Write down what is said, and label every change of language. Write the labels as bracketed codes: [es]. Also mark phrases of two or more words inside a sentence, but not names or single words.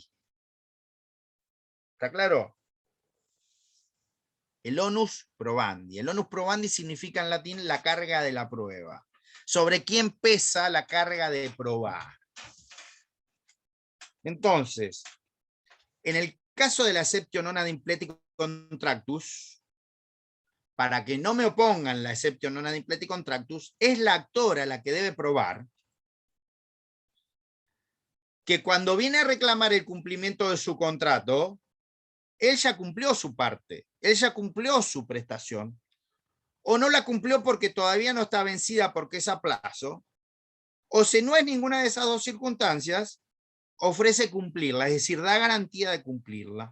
[es] ¿Está claro? El [la] onus probandi. [es] El [la] onus probandi [es] significa en latín la carga de la prueba. ¿Sobre quién pesa la carga de probar? Entonces, en el caso de la [la] exceptio non ad impleti contractus, [es] para que no me opongan la [la] exceptio non ad impleti contractus, [es] es la actora la que debe probar que cuando viene a reclamar el cumplimiento de su contrato, él ya cumplió su parte, él ya cumplió su prestación, o no la cumplió porque todavía no está vencida porque es a plazo, o si no es ninguna de esas dos circunstancias, ofrece cumplirla, es decir, da garantía de cumplirla.